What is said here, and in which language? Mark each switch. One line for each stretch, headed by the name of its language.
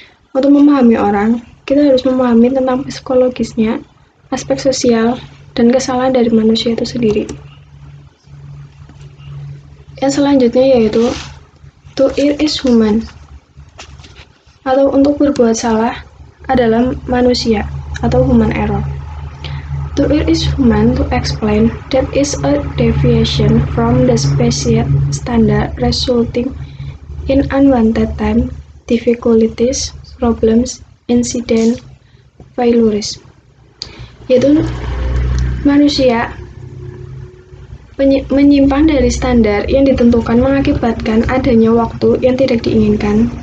Indonesian: Untuk memahami orang, kita harus memahami tentang psikologisnya, aspek sosial, dan kesalahan dari manusia itu sendiri. Yang selanjutnya yaitu
English: to err is human,
Indonesian: atau untuk berbuat salah adalah manusia atau human error.
English: To err is human to explain that is a deviation from the specified standard resulting in unwanted time, difficulties, problems, incident, failures.
Indonesian: Yaitu manusia menyimpang dari standar yang ditentukan mengakibatkan adanya waktu yang tidak diinginkan,